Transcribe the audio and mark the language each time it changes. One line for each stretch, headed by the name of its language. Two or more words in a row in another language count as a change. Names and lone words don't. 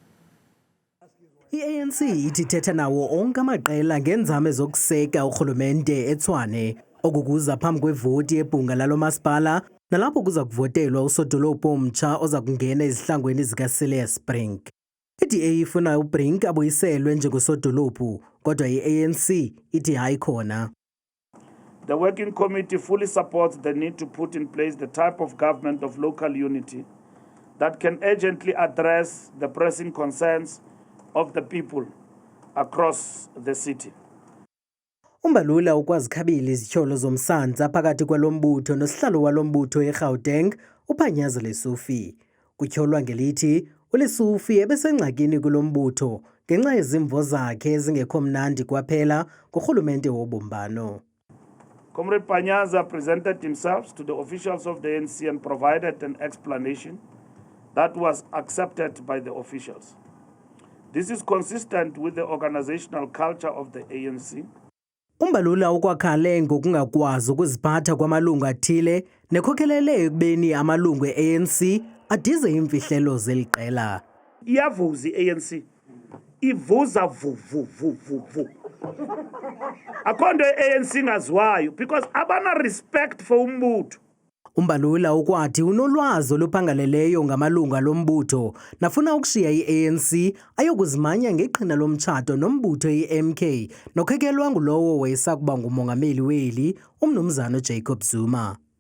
Xhosa: I-ANC ithi thetha nawo onke amaqela ngenzame zokuseka urhulumente eTshwane okukuza phambi kwevoti yebhunga lalo masipala nalapho kuza kuvotelwa usodolophu omtsha oza kungena ezihlangweni zikaSilius Brink. I-DA ifuna uBrink abuyiselwe njengosodolophu kodwa i-ANC ithi hayi khona.
English: The working committee fully supports the need to put in place the type of government of local unity that can urgently address the pressing concerns of the people across the city.
Xhosa: Umbalula ukwazikhabila izityholo zomsantsa phakathi kwalombutho nosihlalo walombutho eGauteng uPhanyaza Lesufi. Kutyholwa ngelithi uLesufi ebesengxakini kulombutho ngenxa yezimvo zakhe ezingekho mnandi kwaphela kurhulumente wobumbano.
English: Comrade Phanyaza presented himself to the officials of the ANC and provided an explanation that was accepted by the officials. This is consistent with the organizational culture of the ANC.
Xhosa: Umbalula ukwakhale ngokungakwazi ukuziphatha kwamalungu athile nekhokelele ekubeni amalungu e-ANC adize imfihlelo zeliqela. Iyavuza i-ANC. Ivuza vu. Akhondo i-ANC ngaziwayo because abana
English: respect for
Xhosa: umbutho. Umbalula ukwathi unolwazi oluphangaleleyo ngamalungu alombutho nafuna ukushiya i-ANC ayokuzimanya ngeqhina lomtshato nombutho i-MK nokhekelwa ngulowo wayesakuba ngumongameli weli umnumzana Jacob Zuma.